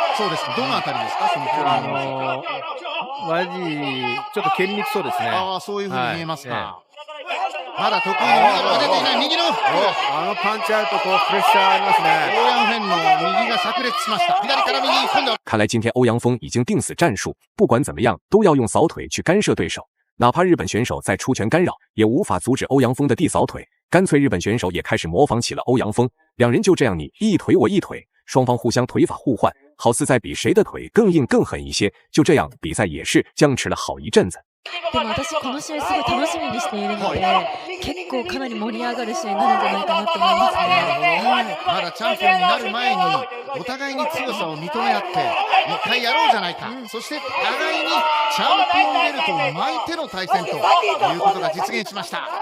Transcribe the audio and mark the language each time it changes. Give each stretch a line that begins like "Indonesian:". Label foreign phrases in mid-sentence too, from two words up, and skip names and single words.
Japanese: そうですか。どのあたりですか、その距離。マジちょっと蹴りにくそうですね。ああ、そういうふうに見えますか。まだ得意の技が出ていない右のパンチあるとプレッシャーありますね。欧阳フェンの右が炸裂しました。左から右、今度は。
Chinese: 看来今天欧阳锋已经定死战术，不管怎么样都要用扫腿去干涉对手。哪怕日本选手在出拳干扰，也无法阻止欧阳锋的地扫腿。干脆日本选手也开始模仿起了欧阳锋，两人就这样你一腿我一腿，双方互相腿法互换，好似在比谁的腿更硬更狠一些。就这样比赛也是僵持了好一阵子。
Japanese: でも私この試合すごい楽しみにしているので、結構かなり盛り上がる試合になるんじゃないかなと思いますね。まだチャンピオンになる前にお互いに強さを認め合って一回やろうじゃないか、そして互いにチャンピオンベルトを巻いての対戦ということが実現しました。